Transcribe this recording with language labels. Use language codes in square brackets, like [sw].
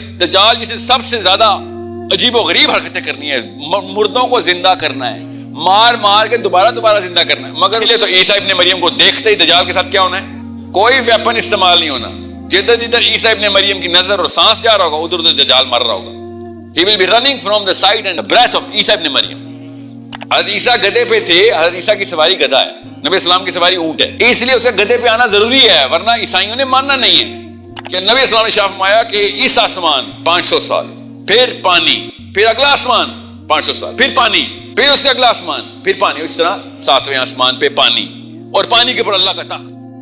[ur] دجال جسے سب سے زیادہ عجیب و غریب حرکتیں کرنی ہے، مردوں کو زندہ کرنا ہے، مار مار کے دوبارہ زندہ کرنا ہے، مگر تو عیسیٰ ابن مریم کو دیکھتے ہی دجال کے ساتھ کیا ہونا ہے؟ کوئی ویپن استعمال نہیں ہونا. جدھر عیسیٰ ابن مریم کی نظر اور سانس جا رہا ہوگا ادھر ادھر دجال مر رہا ہوگا. [en] He will be running from the sight and the breath of عیسیٰ ابن مریم. [ur] حضرت عیسیٰ گدھے پہ تھے، حضرت عیسیٰ کی سواری گدھا ہے، نبی اسلام کی سواری اونٹ ہے، اس لیے اسے گدھے پہ آنا ضروری ہے، ورنہ عیسائیوں نے ماننا نہیں ہے. کہ نبی اسلام نے شاف فرمایا کہ اس آسمان 500 سال، پھر پانی، پھر اگلا آسمان 500 سال، پھر پانی، پھر اس سے اگلا آسمان، پھر پانی، اس طرح 7ویں آسمان پہ پانی، اور پانی کے اوپر اللہ کا تخت.